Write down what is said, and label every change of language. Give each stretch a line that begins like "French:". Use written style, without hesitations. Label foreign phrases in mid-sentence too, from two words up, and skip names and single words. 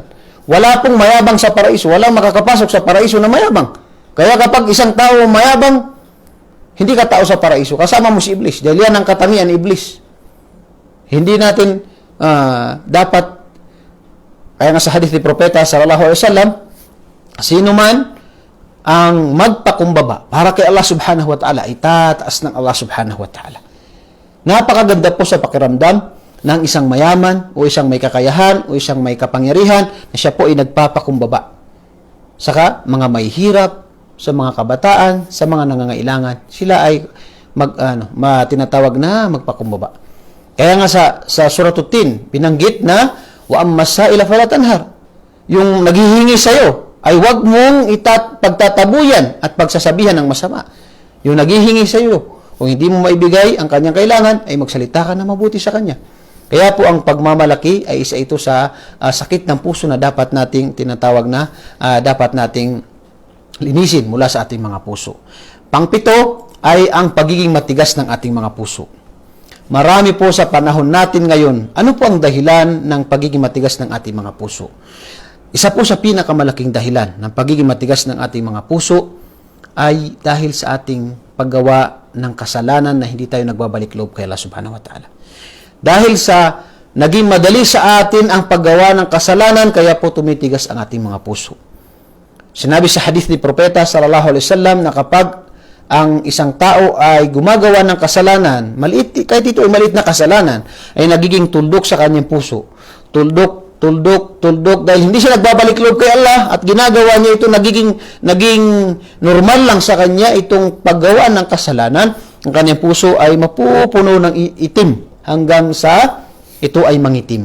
Filipino: Wala pong mayabang sa paraiso, walang makakapasok sa paraiso na mayabang. Kaya kapag isang tao mayabang, hindi ka tao sa paraiso, kasama mo si Iblis. Dahil yan ang katangian ni Iblis. Hindi natin dapat. Kaya nga sa hadith ni Propeta
Arabic: صلى الله عليه وسلم,
Filipino: sino man ang magpakumbaba para kay Allah
Arabic: سبحانه وتعالى,
Filipino: itataas ng Allah
Arabic: سبحانه وتعالى.
Filipino: Napakaganda po sa pakiramdam ng isang mayaman o isang may kakayahan o isang may kapangyarihan na siya po ay nagpapakumbaba. Saka mga may hirap, sa mga kabataan, sa mga nangangailangan, sila ay tinatawag na magpakumbaba. Kaya nga sa Suratul Tin, binanggit na
Arabic: وأما السائل فلا تنهر.
Filipino: Yung naghihingi sa iyo ay wag mong pagtatabuyan at pagsasabihan ng masama. Yung naghihingi sa iyo, kung hindi mo maibigay ang kanyang kailangan, ay magsalita ka na mabuti sa kanya. Kaya po ang pagmamalaki ay isa ito sa sakit ng puso na dapat nating tinatawag na dapat nating linisin mula sa ating mga puso. Pangpito ay ang pagiging matigas ng ating mga puso. Marami po sa panahon natin ngayon, ano po ang dahilan ng pagiging matigas ng ating mga puso? Isa po sa pinakamalaking dahilan ng pagiging matigas ng ating mga puso ay dahil sa ating paggawa ng kasalanan na hindi tayo nagbabalik loob kay Allah
Arabic: سبحانه وتعالى.
Filipino: Dahil sa naging madali sa atin ang paggawa ng kasalanan, kaya po tumitigas ang ating mga puso. Sinabi sa hadith ni Propeta
Arabic: صلى الله عليه وسلم
Filipino: na kapag ang isang tao ay gumagawa ng kasalanan, maliit, kahit ito ay maliit na kasalanan, ay nagiging tuldok sa kanyang puso. Tuldok, dahil hindi siya nagbabalik loob kay Allah at ginagawa niya ito, naging normal lang sa kanya itong paggawa ng kasalanan, ang kanyang puso ay mapupuno ng itim hanggang sa ito ay mangitim.